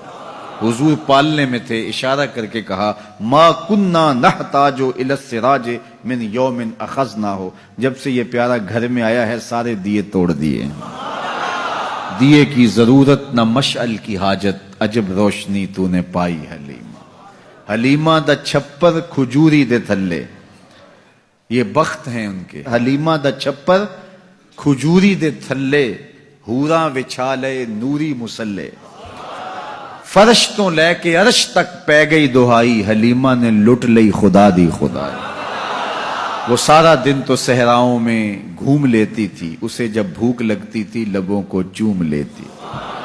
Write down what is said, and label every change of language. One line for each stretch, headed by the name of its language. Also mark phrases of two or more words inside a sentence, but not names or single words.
Urdu: حضور پالنے میں تھے، اشارہ کر کے کہا
Arabic: ما کننا نحتاج الی السراج من یوم اخذناہ،
Urdu: جب سے یہ پیارا گھر میں آیا ہے سارے دیے توڑ دیے، دیے کی ضرورت نہ مشعل کی حاجت، عجب روشنی تو نے پائی حلیمہ۔
Punjabi: حلیمہ دا چھپر کھجوری دے تھلے،
Urdu: یہ بخت ہیں ان کے۔
Punjabi: حلیمہ دا چھپر کھجوری دے تھلے، حوراں وچھالے نوری مسلے، فرش تو لے کے عرش تک پہ گئی دہائی، حلیمہ نے لٹ لئی خدا دی خدائی۔
Urdu: وہ سارا دن تو صحراؤں میں گھوم لیتی تھی، اسے جب بھوک لگتی تھی لبوں کو چوم لیتی۔